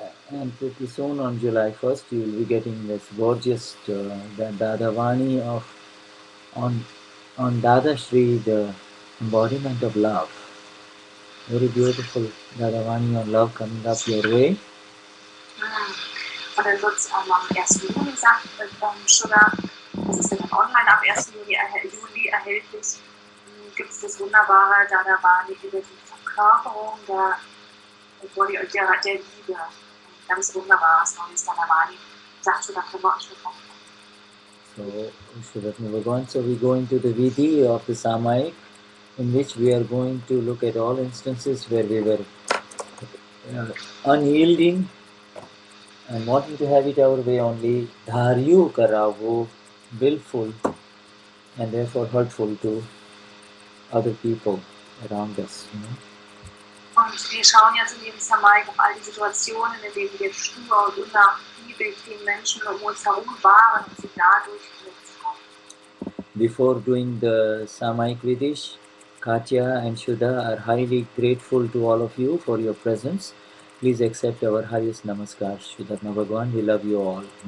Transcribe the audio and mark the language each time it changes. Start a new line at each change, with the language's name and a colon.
English: And pretty soon on July 1st, you will be getting this gorgeous the Dadavani on Dadashri, the embodiment of love. Very beautiful Dadavani on love coming up your way.
German: Und dann wird es am 1. Juni gesagt, Shuddha, das ist dann online ab 1. Juli erhältlich, gibt es das wunderbare Dadavani über die Verkörperung der Liebe. Ein ganz wunderbares neues Dadavani. Sagt Shuddha, können wir euch willkommen.
English: So we go into the Vidhi of the Samayik, in which we are going to look at all instances where we were unyielding and wanting to have it our way only,
Gujarati: dharyu karavo,
English: willful, and therefore hurtful to other people around us.
German: Und wir schauen jetzt in dem Samayik auf all die Situationen, in denen wir stur und unnachgiebig den Menschen um uns herum waren und sie dadurch verletzt haben.
English: Before doing the Samayik Vidish, Katja and Shuddha are highly grateful to all of you for your presence. Please accept our highest namaskar. Shuddha Bhagwan, we love you all.